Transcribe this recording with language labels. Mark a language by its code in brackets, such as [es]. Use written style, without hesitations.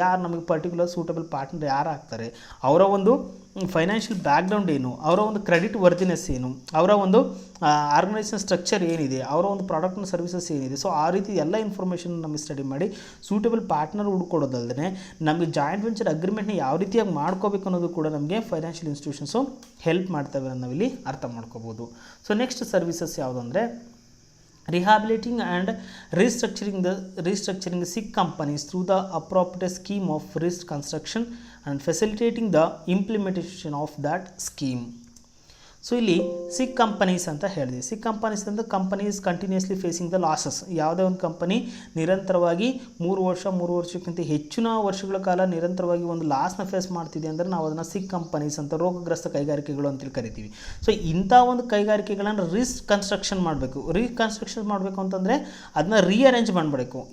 [kn] ಯಾರು ನಮಗೆ particular suitable partner ಯಾರು ಆಗ್ತಾರೆ, ಅವರ ಒಂದು ಫೈನಾನ್ಷಿಯಲ್ ಬ್ಯಾಕ್ಗ್ರೌಂಡ್ ಏನು, ಅವರ ಒಂದು ಕ್ರೆಡಿಟ್ ವರ್ದಿನೆಸ್ ಏನು, ಅವರ ಒಂದು ಆರ್ಗನೈಸೇಷನ್ ಸ್ಟ್ರಕ್ಚರ್ ಏನಿದೆ, ಅವರ ಒಂದು ಪ್ರಾಡಕ್ಟ್ನ ಸರ್ವಿಸಸ್ ಏನಿದೆ, ಸೊ ಆ ರೀತಿ ಎಲ್ಲ ಇನ್ಫಾರ್ಮೇಷನ್ ನಮಗೆ ಸ್ಟಡಿ ಮಾಡಿ ಸೂಟಬಲ್ ಪಾರ್ಟ್ನರ್ ಹುಡ್ಕೊಡೋದಲ್ಲದೆ ನಮಗೆ ಜಾಯಿಂಟ್ ವೆಂಚರ್ ಅಗ್ರಿಮೆಂಟ್ನ ಯಾವ ರೀತಿಯಾಗಿ ಮಾಡ್ಕೋಬೇಕು ಅನ್ನೋದು ಕೂಡ ನಮಗೆ ಫೈನಾನ್ಷಿಯಲ್ ಇನ್ಸ್ಟಿಟ್ಯೂಷನ್ಸು ಹೆಲ್ಪ್ ಮಾಡ್ತವೆ ಅನ್ನೋ ನಾವಿಲ್ಲಿ ಅರ್ಥ ಮಾಡ್ಕೋಬೋದು. ಸೊ ನೆಕ್ಸ್ಟ್ ಸರ್ವಿಸಸ್ ಯಾವುದು ಅಂದರೆ [en] rehabilitating and restructuring sick companies through the appropriate scheme of reconstruction and facilitating the implementation of that scheme. [kn] So ಇಲ್ಲಿ ಸಿಕ್ ಕಂಪನೀಸ್ ಅಂತ ಹೇಳಿದ್ವಿ. ಸಿಕ್ ಕಂಪನೀಸ್ ಅಂದರೆ [en] Companies continuously facing the losses. [kn] ಯಾವುದೇ ಒಂದು ಕಂಪನಿ ನಿರಂತರವಾಗಿ 3 ವರ್ಷಕ್ಕಿಂತ ಹೆಚ್ಚಿನ ವರ್ಷಗಳ ಕಾಲ ನಿರಂತರವಾಗಿ ಒಂದು ಲಾಸ್ನ ಫೇಸ್ ಮಾಡ್ತಿದೆ ಅಂದರೆ ನಾವು ಅದನ್ನು ಸಿಕ್ ಕಂಪನೀಸ್ ಅಂತ, ರೋಗಗ್ರಸ್ತ ಕೈಗಾರಿಕೆಗಳು ಅಂತೇಳಿ ಕರಿತೀವಿ. ಸೊ ಇಂಥ ಒಂದು ಕೈಗಾರಿಕೆಗಳನ್ನು ರೀಕನ್ಸ್ಟ್ರಕ್ಷನ್ ಮಾಡಬೇಕು. ರೀಕನ್ಸ್ಟ್ರಕ್ಷನ್ ಮಾಡಬೇಕು ಅಂತಂದರೆ ಅದನ್ನ ರೀಅರೇಂಜ್ ಮಾಡಬೇಕು.